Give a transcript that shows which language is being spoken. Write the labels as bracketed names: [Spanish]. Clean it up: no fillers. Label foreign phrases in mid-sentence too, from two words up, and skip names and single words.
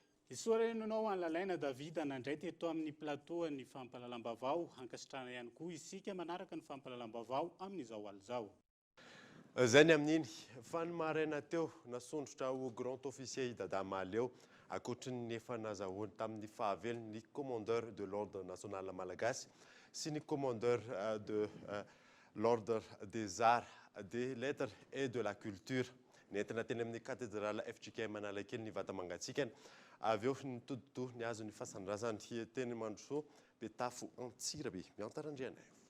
[Malagasy] Isorenanao Anlalaina David nandray teto amin'ny plateau ny fampahalalam-bavao, ankasitrana ihany koa isika manaraka ny fampahalalam-bavao amin'izao alizao. Izay ny amin'iny fa ny maraina teo nasondrotra ho [French] grand officier [Malagasy] Dada Maleo akoatry ny efa nazahoany tamin'ny fahavelony ny [French] commandeur de l'ordre national malagasy [Malagasy] sy ny [French] commandeur de l'ordre des arts, des lettres et de la culture. [Malagasy] Nentina teny amin'ny cathédrale FJKM Analakely ny vata mangatsikany avy eo ny toditohy ny azo ny fasandrasany teny Mandrosoa Betafo Antsirabe miantarandriana.